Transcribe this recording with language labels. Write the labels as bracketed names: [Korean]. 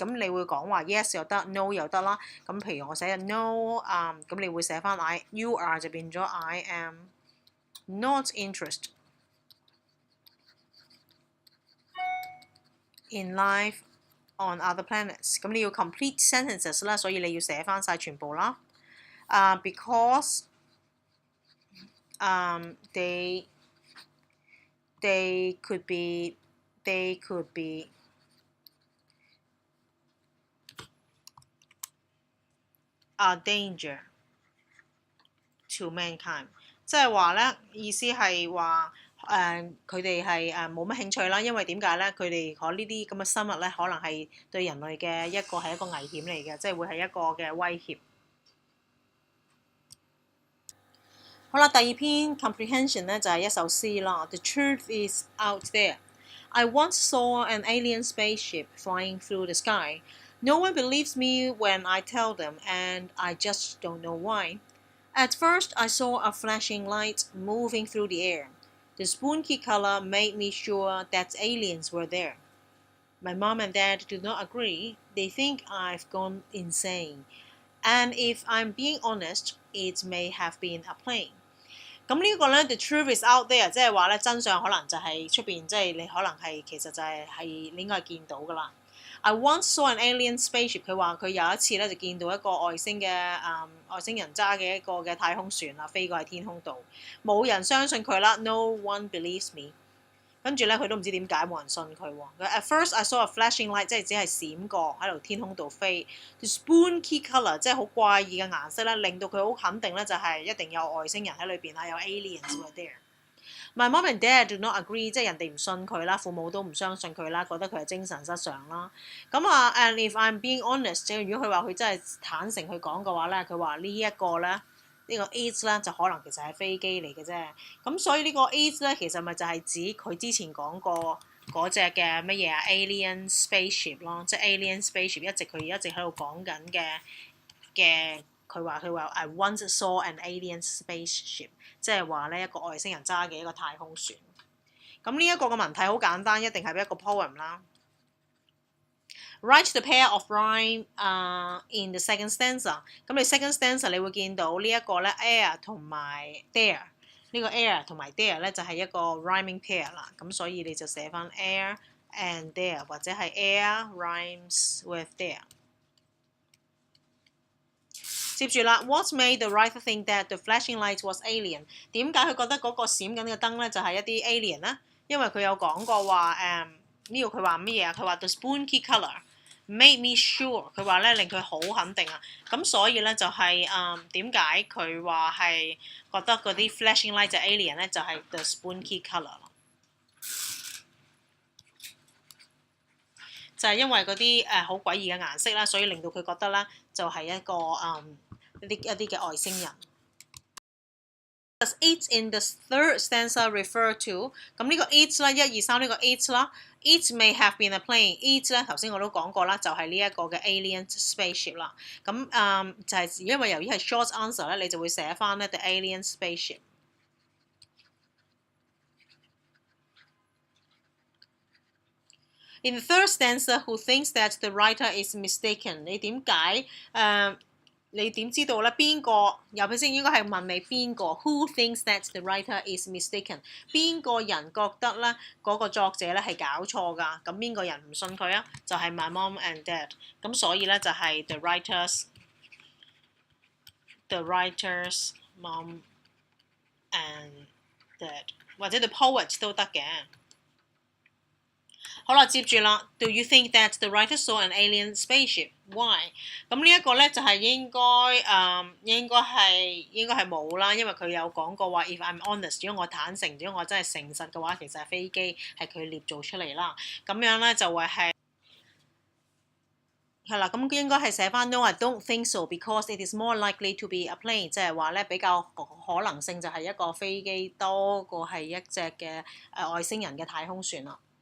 [Cantonese] 咁你會講話 yes 又得 ，no 又得啦。咁譬如我寫 no，咁你會寫翻 [English] you are [Cantonese] 就變咗 [English] I am not interested in life on other planets。 [Cantonese] 咁你要 [English] complete sentences [Cantonese] 啦，所以你要寫翻晒全部啦。 [English] Because they could be a danger to mankind。 [Cantonese] 即係話咧，意思係話佢哋係冇乜興趣啦，因為點解咧？佢哋呢啲咁嘅生物咧，可能係對人類嘅一個危險嚟嘅，即係會係一個嘅威脅。好啦，第二篇 comprehension 咧就係一首詩啦。 [English] The truth is out there. I once saw an alien spaceship flying through the sky. No one believes me when I tell them, and I just don't know why. At first, I saw a flashing light moving through the air. The spunky color made me sure that aliens were there. My mom and dad do not agree. They think I've gone insane. And if I'm being honest, it may have been a plane. [Cantonese] 咁呢個咧 ， [English] the truth is out there， [Cantonese] 即係話咧真相可能就係出邊，即係你可能係其實就係你應該係見到噶啦。 [English] I once saw an alien spaceship， [Cantonese] 佢話佢有一次咧就見到一個外星人揸嘅一個嘅太空船啦，飛過喺天空度，冇人相信佢啦。 [English] No one believes me。 [Cantonese] 跟住咧佢都唔知點解冇人信佢喎。 [English] At first I saw a flashing light， [Cantonese] 即係只係閃過喺度天空度飛。 [English] The spooky colour， [Cantonese] 即係好怪異嘅顏色咧，令到佢好肯定咧就係一定有外星人喺裏邊啦，有 [English] aliens were there。 My mom and dad do not agree， [Cantonese] 即係人哋唔信佢啦，父母都唔相信佢啦，覺得佢係精神失常啦。咁啊 ， [English] and if I'm being honest， [Cantonese] 即係如果佢話佢真係坦誠去講嘅話咧，佢話呢一個咧。呢個 AIDS 咧就可能其實係飛機嚟嘅啫，咁所以呢個 AIDS 咧其實咪就係指佢之前講過嗰隻嘅乜嘢啊 [English] alien spaceship [Cantonese] 咯，即係 alien spaceship 佢一直喺度講緊嘅佢話 [English] I once saw an alien spaceship， [Cantonese] 即係話咧一個外星人揸嘅一個太空船。咁呢一個嘅文體好簡單，一定係一個 poem 啦。 [English] Write the pair of rhyme in the second stanza。 [Cantonese] 咁你 [English] second stanza [Cantonese] 你會見到呢一個咧 air 同埋 there， 呢個 air 同埋 there 咧就係一個 [English] rhyming pair [Cantonese] 啦。咁所以你就寫翻 [English] air and there， [Cantonese] 或者係 [English] air rhymes with there。 [Cantonese] 接住啦 [English] ，What made the writer think that the flashing light was alien？ [Cantonese] 點解佢覺得嗰個閃緊嘅燈咧就係一啲 alien 咧？因為佢有講過話呢度佢話乜嘢啊？佢話 [English] the spooky colour。 Made me sure， [Cantonese] 佢話咧令佢好肯定啊，咁所以咧就係點解佢話係覺得嗰啲 [English] flashing light [Cantonese] 就 alien 咧，就係 the spooky colour 咯，就係因為嗰啲好詭異嘅顏色啦，所以令到佢覺得咧就係一個一啲嘅外星人。 [English] Does it in the third stanza refer to？ [Cantonese] 咁呢個 it 啦，1、2、3呢個 it 啦。 [English] It may have been a plane。 [Cantonese] It 咧頭先我都講過啦，就係呢一個嘅 alien spaceship 啦。咁就係因為由於係 [English] short answer [Cantonese] 咧，你就會寫翻咧 [English] the alien spaceship。 In the third stanza, who thinks that the writer is mistaken？ [Cantonese] 你點解你點知道咧？邊個？尤其是應該係問你邊個 ？ [English] Who thinks that the writer is mistaken？ [Cantonese] 邊個人覺得咧嗰個作者咧係搞錯㗎？咁邊個人唔信佢啊？就係 [English] my mom and dad。 [Cantonese] 咁所以咧就係 [English] the writer's mom and dad， [Cantonese] 或者 [English] the poet [Cantonese] 都得嘅。好啦，接住啦。 [English] Do you think that the writer saw an alien spaceship? Why？ [Cantonese] 咁呢一個咧就係應該係冇啦，因為佢有講過話 ， [English] if I'm honest， [Cantonese] 如果我坦誠，如果我真係誠實嘅話，其實係飛機係佢捏造出嚟啦。咁樣咧就會係啦，咁應該係寫翻 [English] No，I don't think so，because it is more likely to be a plane， [Cantonese] 即係話咧比較可能性就係一個飛機多過係一隻嘅外星人嘅太空船啦。